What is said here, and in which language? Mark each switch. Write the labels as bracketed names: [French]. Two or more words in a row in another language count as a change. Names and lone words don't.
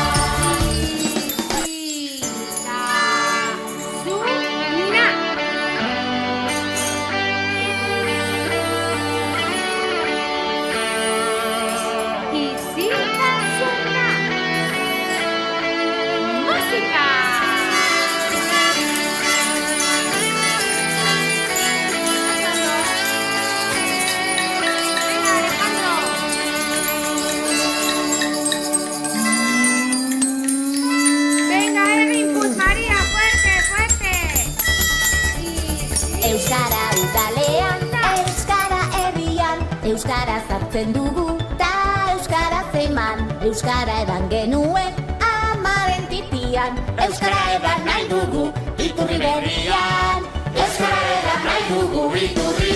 [Basque] Isiltasuna. Musika. [Spanish] Venga, Alejandro. Venga, Erwin, pues María, fuerte, fuerte. [Basque] Euskara udalean, euskara herrian, euskara sartzen dugu, ta euskara zeman, euskara edan genuen, amaren titian, euskara edan nahi dugu, iturri berrian, euskara edan nahi dugu, iturri